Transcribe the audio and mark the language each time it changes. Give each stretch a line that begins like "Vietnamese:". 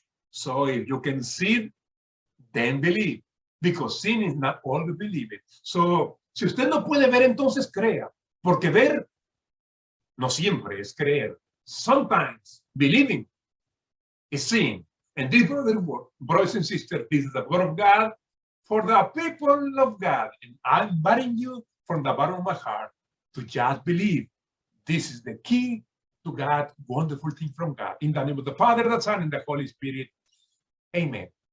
English: So if you can see, then believe. Because seeing is not all the believing.
Spanish: So, si usted no puede ver, entonces crea. Porque ver no siempre es creer.
English: Sometimes believing is seeing. And this, brothers and sisters, this is the word of God for the people of God. And I'm inviting you from the bottom of my heart to just believe. This is the key to God, wonderful thing from God. In the name of the Father, the Son, and the Holy Spirit. Amen.